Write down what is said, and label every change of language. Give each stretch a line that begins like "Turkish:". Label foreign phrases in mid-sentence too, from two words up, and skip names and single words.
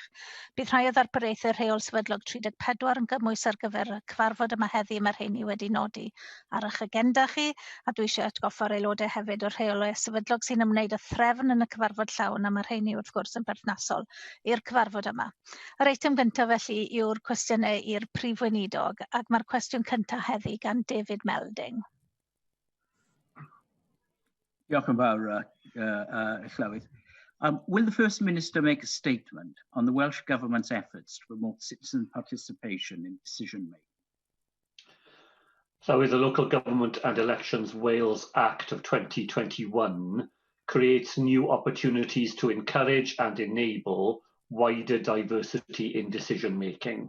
Welsh: Bydd rhai o ddarpariaethau rheol sefydlog 34 yn gymwys ar gyfer y cyfarfod yma heddi mae'r rheini wedi nodi ar eich agenda chi, a dwi eisiau atgoffa'r aelodau hefyd o'r rheolau sefydlog sy'n ymwneud â threfn yn y cyfarfod llawn a mae'r rheini wrth gwrs yn berthnasol i'r cyfarfod yma. Yr eitem gyntaf felly yw'r cwestiynau i'r Prif Weinidog, ac mae'r cwestiwn cyntaf heddi gan David Melding. Diolch yn fawr, Llywydd.
English: Will the First Minister make a statement on the Welsh Government's efforts to promote citizen participation in decision-making? So the Local Government and Elections Wales Act of 2021 creates new opportunities to encourage and enable wider diversity in decision-making.